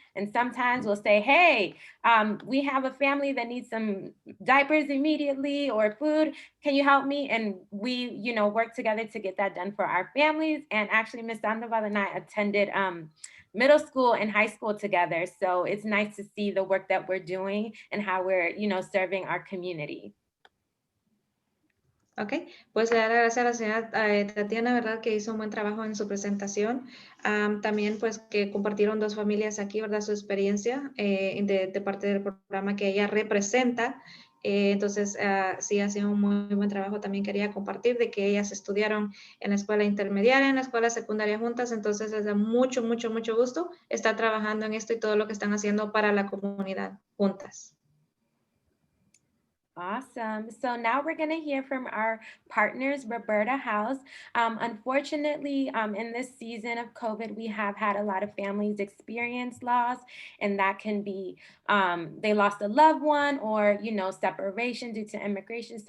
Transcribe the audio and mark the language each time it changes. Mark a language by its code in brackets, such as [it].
[en] And sometimes we'll say, hey, we have a family that needs some diapers immediately or food. Can you help me? And we, work together to get that done for our families. And actually, Ms. Sandoval and I attended middle school and high school together. So it's nice to see the work that we're doing and how we're, serving our community. [es] Ok, pues le daré gracias a la señora Tatiana, ¿verdad? Que hizo un buen trabajo en su presentación. También pues que compartieron 2 familias aquí, ¿verdad? Su experiencia de parte del programa que ella representa. Entonces, sí, ha sido un muy buen trabajo. También quería compartir de que ellas estudiaron en la escuela intermediaria, en la escuela secundaria juntas. Entonces, es de mucho gusto estar trabajando en esto y todo lo que están haciendo para la comunidad juntas. [en] Awesome. So now we're going to hear from our partners, Roberta House. Unfortunately, in this season of COVID, we have had a lot of families experience loss, and that can be they lost a loved one or, separation due to immigration.